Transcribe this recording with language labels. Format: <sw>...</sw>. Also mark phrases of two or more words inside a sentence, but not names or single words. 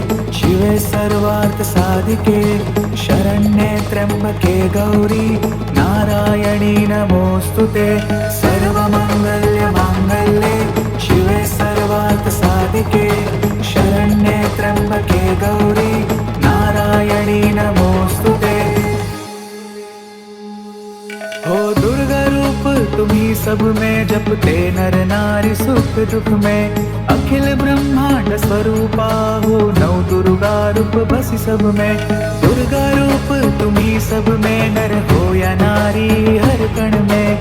<sa>शिवे सर्वार्थ साधिके शरण्ये त्र्यंबके गौरी नारायणी नमोस्तुते। सर्वमंगल्य मांगल्ये शिवे सर्वार्थ साधिके शरण्ये त्र्यंबके गौरी नारायणी नमोस्तुते।</sa> <hi>हो दुर्गा रूप तुम्ही सब में जपते नर नारी सुख दुख में। अखिल ब्रह्मांड स्वरूपा हो नौ दुर्गा रूप बसी सब में। दुर्गा रूप तुम्ही सब में नर हो या नारी हर कण में।</hi>